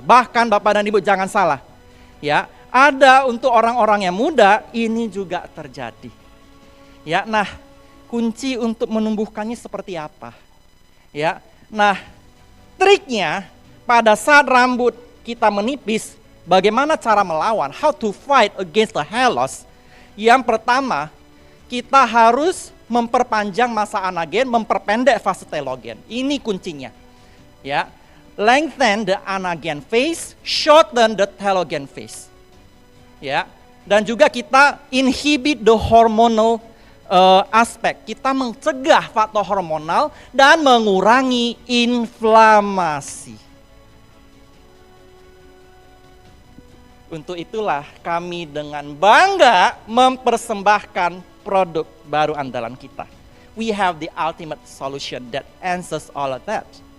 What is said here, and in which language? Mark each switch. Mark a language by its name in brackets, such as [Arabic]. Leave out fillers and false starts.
[Indonesian] Bahkan Bapak dan Ibu jangan salah. Ya, ada untuk orang-orang yang muda ini juga terjadi. Ya, nah kunci untuk menumbuhkannya seperti apa? Ya, nah triknya pada saat rambut kita menipis, bagaimana cara melawan? [English] How to fight against the hair loss? [Indonesian] Yang pertama, kita harus memperpanjang masa anagen, memperpendek fase telogen. Ini kuncinya. [English] Ya, lengthen the anagen phase, shorten the telogen phase. [Indonesian] Ya, dan juga kita [English] inhibit the hormonal [Indonesian] aspek. Kita mencegah faktor hormonal dan mengurangi inflamasi. Untuk itulah kami dengan bangga mempersembahkan produk baru andalan kita. [English] We have the ultimate solution that answers all of that.